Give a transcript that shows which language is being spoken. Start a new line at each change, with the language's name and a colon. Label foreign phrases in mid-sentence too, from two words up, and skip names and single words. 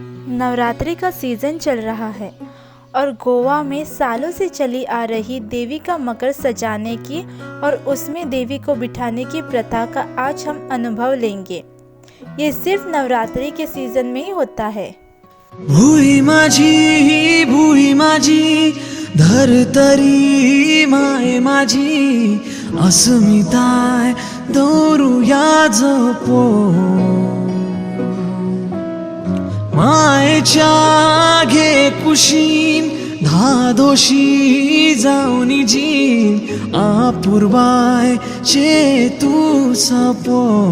Hindi: नवरात्रि का सीज़न चल रहा है और गोवा में सालों से चली आ रही देवी का मकर सजाने की और उसमें देवी को बिठाने की प्रथा का आज हम अनुभव लेंगे। ये सिर्फ नवरात्रि के सीज़न में ही होता है।
Konkani: भुई माझी धरतरी माय माझी अस्मिताय दौरुया जपो मायेच्या घे कुशीन धादोशी जाऊनी जीन आपूर्वाय चेतू सपो